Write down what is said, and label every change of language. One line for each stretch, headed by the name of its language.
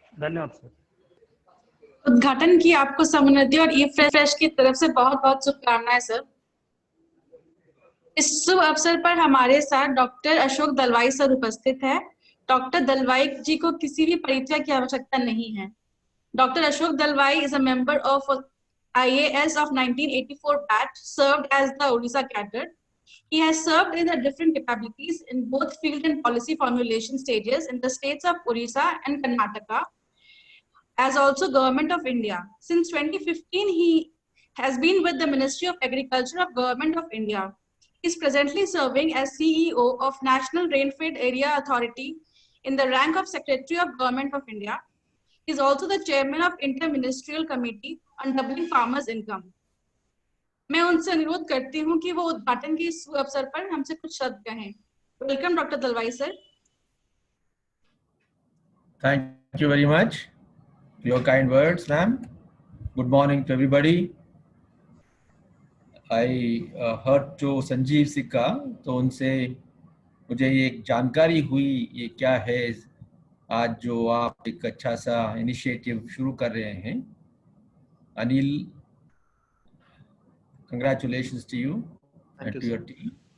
Hindi: धन्यवाद सर। उद्घाटन की आपको सम्मुन्नति और eFresh की तरफ से बहुत बहुत शुभकामनाएं सर। इस शुभ अवसर पर हमारे साथ डॉक्टर अशोक दलवाई सर उपस्थित है। डॉक्टर दलवाई जी को किसी भी परिचय की आवश्यकता नहीं है।
English: Doctor Ashok Dalwai is a member of IAS of 1984 batch, served as the Odisha cadre. He has served in the different capabilities in both field and policy formulation stages in the states of Odisha and Karnataka, as also Government of India. Since 2015, he has been with the Ministry of Agriculture of Government of India. He is presently serving as CEO of National Rainfed Area Authority in the rank of Secretary of Government of India. He is also the Chairman of Inter-Ministerial Committee on Doubling Farmers' Income.
Hindi: मैं उनसे अनुरोध करती हूँ कि वो उद्घाटन के इस अवसर पर हमसे कुछ शब्द कहें।
English: Welcome doctor Dalwai sir. Thank you very much for your kind words, ma'am. Good morning to everybody. I heard to
Hindi: Sanjeev सिक्का, तो उनसे मुझे ये जानकारी हुई ये क्या है आज जो आप एक अच्छा सा इनिशिएटिव शुरू कर रहे हैं।
English: Anil, congratulations to you and to your team.